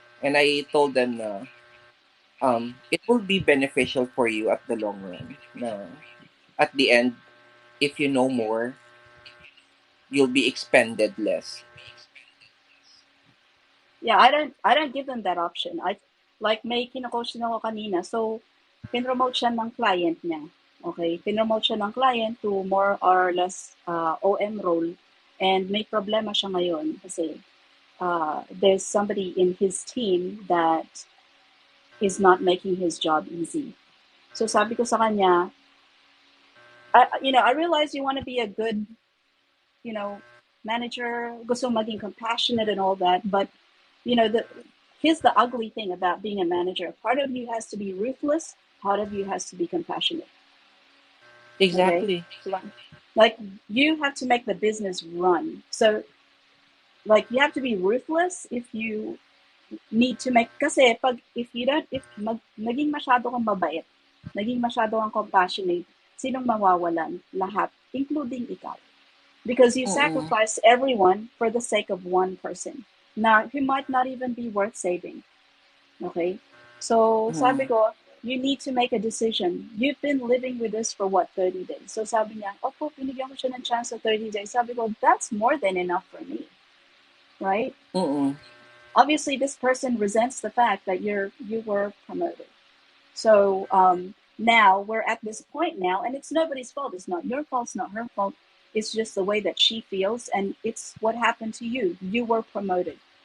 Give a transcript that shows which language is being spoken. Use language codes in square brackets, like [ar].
[en] And I told them na it will be beneficial for you at the long run. Na at the end, if you know more, you'll be expended less. Yeah, I don't give them that option. [tl] I like may kino-coach din ako kanina. So, pinromote siya ng client niya. Okay, pinromote siya ng client to more or less OM role. [en] And [tl] may problema siya ngayon kasi [en] there's somebody in his team that is not making his job easy. [tl] So sabi ko sa kanya, [en] I realize you want to be a good, you know, manager, [tl] gusto maging [en] compassionate and all that, but here's the ugly thing about being a manager. Part of you has to be ruthless, part of you has to be compassionate. Okay? Exactly. Like you have to make the business run. So like you have to be ruthless if you need to make, [tl] kasi pag, [en] if you don't, [tl] if naging masyado kang mabait, naging masyado kang compassionate, sinong mawawalan? [en] Lahat, including ikaw. Because you Mm-mm. sacrifice everyone for the sake of one person. Now, he might not even be worth saving. Okay? So, sabi Mm-mm. ko, you need to make a decision. You've been living with this for what, 30 days? [tl] So sabi niya, opo, pinigyan ko siya ng chance sa 30 days. Sabi ko, [en] that's more than enough for me. Right? Mm-mm. Obviously, this person resents the fact that you were promoted. So now we're at this point now, and it's nobody's fault. It's not your fault. It's not her fault. It's just the way that she feels, and it's what happened to you. You were promoted.